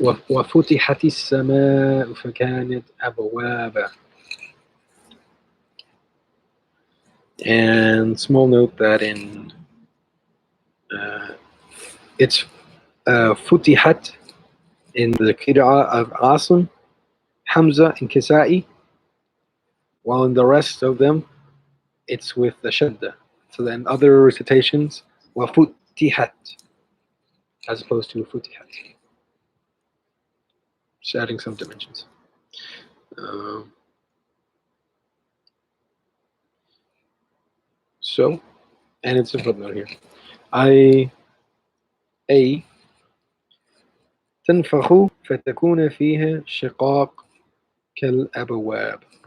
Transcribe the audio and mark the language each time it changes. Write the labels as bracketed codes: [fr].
[ar] وفتحت السماء فكانت أبوابا. [en] And small note that in it's فتحت in the qira'ah of Asim, Hamza, and Kisa'i, while in the rest of them it's with the shadda. So then other recitations, وفتحت, as opposed to فتحت. Just adding some dimensions. So, and it's a footnote here. [ar] A تنفخ فتكون فيها شقاق كالأبواب.